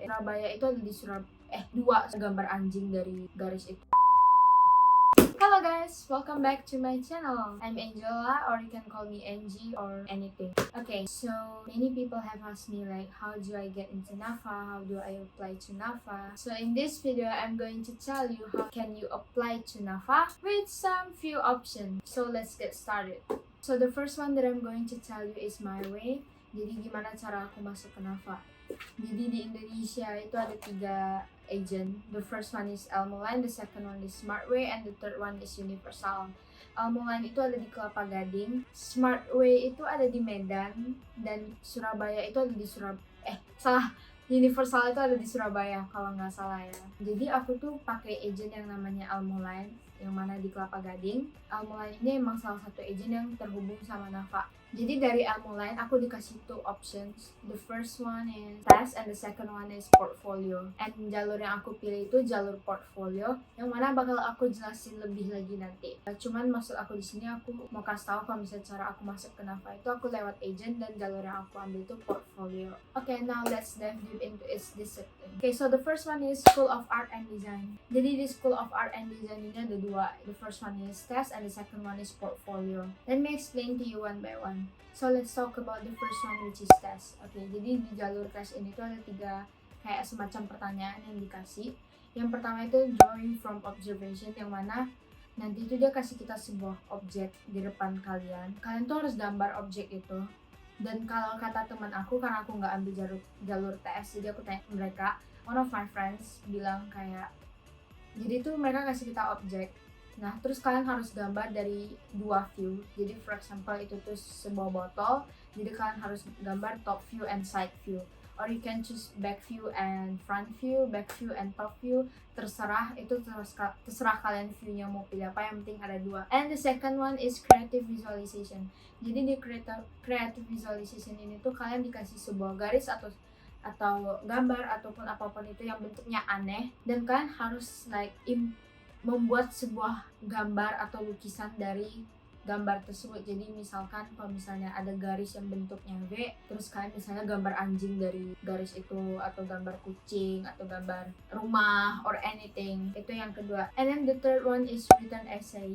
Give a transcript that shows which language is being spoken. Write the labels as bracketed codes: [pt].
[id] Surabaya itu ada di dua gambar anjing dari garis itu. [en] Hello guys, welcome back to my channel. I'm Angela, or you can call me Angie or anything. Okay, so many people have asked me like, how do I get into NAFA? How do I apply to NAFA? So in this video, I'm going to tell you how can you apply to NAFA with some few options. So let's get started. So the first one that I'm going to tell you is my way. [id] Jadi gimana cara aku masuk ke NAFA? Jadi di Indonesia itu ada 3 agent. [en] The first one is Elmoline, the second one is Smartway, and the third one is Universal. [id] Elmoline itu ada di Kelapa Gading, Smartway itu ada di Medan, dan Surabaya itu ada di Universal itu ada di Surabaya kalau nggak salah ya. Jadi aku tuh pakai agent yang namanya Elmoline, yang mana di Kelapa Gading. Elmoline ini emang salah satu agent yang terhubung sama NAFA. Jadi dari Elmoline aku dikasih 2 options. [en] The first one is test and the second one is portfolio. [id] And jalur yang aku pilih itu jalur portfolio, yang mana bakal aku jelasin lebih lagi nanti. Cuman maksud aku di sini aku mau kasih tahu kalau misalnya cara aku masuk ke NAFA itu aku lewat agent, dan jalur yang aku ambil itu portfolio. [en] Okay, now let's dive deep into its discipline. Okay, so the first one is School of Art and Design. [id] Jadi di School of Art and Design ini ada 2. [en] The first one is test and the second one is portfolio. Let me explain to you one by one. So let's talk about the first one, which is test. [id] Okay, jadi di jalur test ini tuh ada 3 kayak semacam pertanyaan yang dikasih. Yang pertama itu drawing from observation, yang mana nanti itu dia kasih kita sebuah objek di depan kalian. Kalian tuh harus gambar objek itu. Dan kalau kata teman aku, karena aku nggak ambil jalur tes, jadi aku tanya ke mereka. [en] One of my friends [id] bilang kayak, jadi tuh mereka kasih kita objek. Nah, terus kalian harus gambar dari 2 view. Jadi [en] for example [id] itu tuh sebuah botol, jadi kalian harus gambar [en] top view and side view. Or you can choose back view and front view, back view and top view. [id] Terserah, itu terserah kalian viewnya mau pilih apa, yang penting ada 2. [en] And the second one is creative visualization. [id] Jadi di creative visualization ini tuh kalian dikasih sebuah garis atau gambar ataupun apapun itu yang bentuknya aneh, dan kalian harus membuat sebuah gambar atau lukisan dari gambar tersebut. Jadi misalkan kalau misalnya ada garis yang bentuknya V, terus kalian misalnya gambar anjing dari garis itu, atau gambar kucing, atau gambar rumah [en] or anything. [id] Itu yang kedua. [en] And then the third one is written essay.